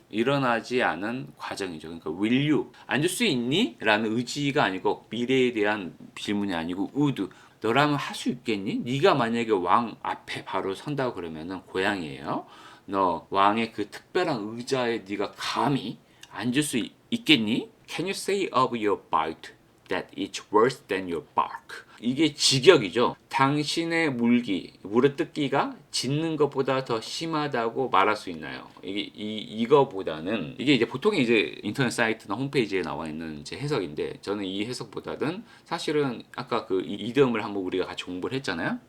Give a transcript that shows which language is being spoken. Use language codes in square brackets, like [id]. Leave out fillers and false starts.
[ko] 일어나지 않은 과정이죠. 그러니까 [en] will you [ko] 앉을 수 있니? 라는 의지가 아니고 미래에 대한 질문이 아니고 would 너라면 할 수 있겠니? 네가 만약에 왕 앞에 바로 선다고 그러면은 고양이에요. 너 왕의 그 특별한 의자에 네가 감히 앉을 수 있겠니? [en] Can you say of your bite that it's worse than your bark? [ko] 이게 직역이죠. 당신의 물어뜯기가 짖는 것보다 더 심하다고 말할 수 있나요? 이거보다는 이게 이제 보통 이제 인터넷 사이트나 홈페이지에 나와 있는 이제 해석인데 저는 이 해석보다는 사실은 아까 그 이름을 한번 우리가 같이 공부를 했잖아요.